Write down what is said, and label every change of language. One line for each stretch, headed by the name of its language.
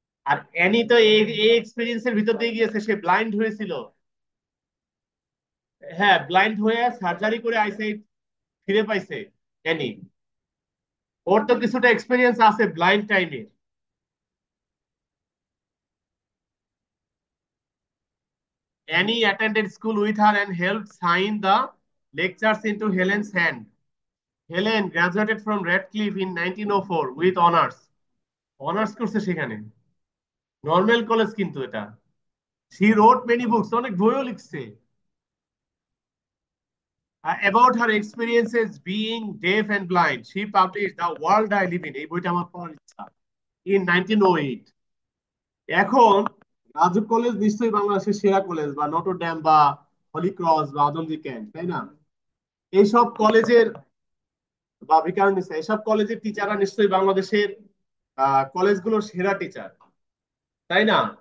Bangla: আর Annie তো এই এই এক্সপিরিয়েন্সের ভিতর দিয়ে গিয়েছে, সে ব্লাইন্ড হয়েছিল। হ্যাঁ, ব্লাইন্ড হয়ে সার্জারি করে আইসাইট ফিরে পাইছে অ্যানি। ওর তো কিছুটা এক্সপিরিয়েন্স আছে ব্লাইন্ড টাইমে।
English: Annie attended school with her and helped sign the lectures into Helen's hand. Helen graduated from Radcliffe in 1904 with honors.
Bangla: Honours করছে সেখানে, নর্মাল কলেজ কিন্তু এটা।
English: She wrote many books,
Bangla: অনেক বইও লিখছে
English: about her experiences being deaf and blind. She published The World I Live In,
Bangla: এই বইটা আমার পড়ার ইচ্ছা,
English: in 1908।
Bangla: এখন রাজুক কলেজ নিশ্চয়ই বাংলাদেশের সেরা কলেজ, বা নটর ড্যাম বা হলি ক্রস বা আদমজি ক্যাম্প, তাই না? এইসব কলেজের বা ভিকারুননিসা, এসব কলেজের টিচাররা নিশ্চয়ই বাংলাদেশের কলেজগুলোর সেরা টিচার, তাই না?